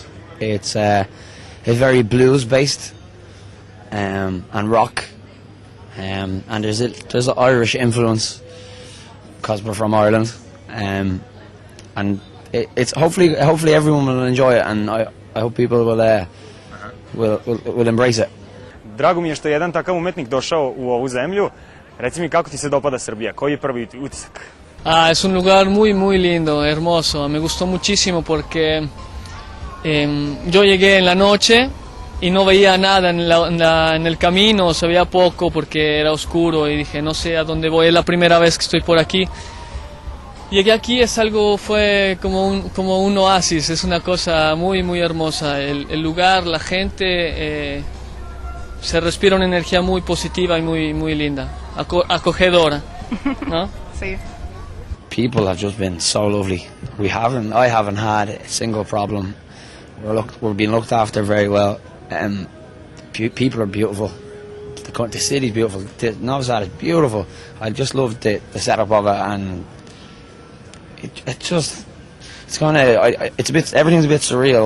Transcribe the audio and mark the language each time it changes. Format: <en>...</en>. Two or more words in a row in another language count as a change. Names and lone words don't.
<en>It's very blues based and rock, and there's an Irish influence because we're from Ireland, and it's hopefully everyone will enjoy it, and I hope people will embrace it.</en> <sr>Drago mi je što je jedan takav umetnik došao u ovu zemlju. Reci mi kako ti se dopada Srbija, koji je prvi utisak?</sr> <es>Es un lugar muy, muy lindo, hermoso. Me gustó muchísimo porque yo llegué en la noche y no veía nada en el camino, se veía poco porque era oscuro y dije, no sé a dónde voy, es la primera vez que estoy por aquí. Llegué aquí, fue como un oasis, es una cosa muy, muy hermosa. El lugar, la gente, se respira una energía muy positiva y muy, muy linda, acogedora, ¿no? Sí.</es> <en>People have just been so lovely. I haven't had a single problem. We're being looked after very well. People are beautiful. The city's beautiful. Novi Sad is beautiful. I just love the setup of it, and everything's a bit surreal.</en>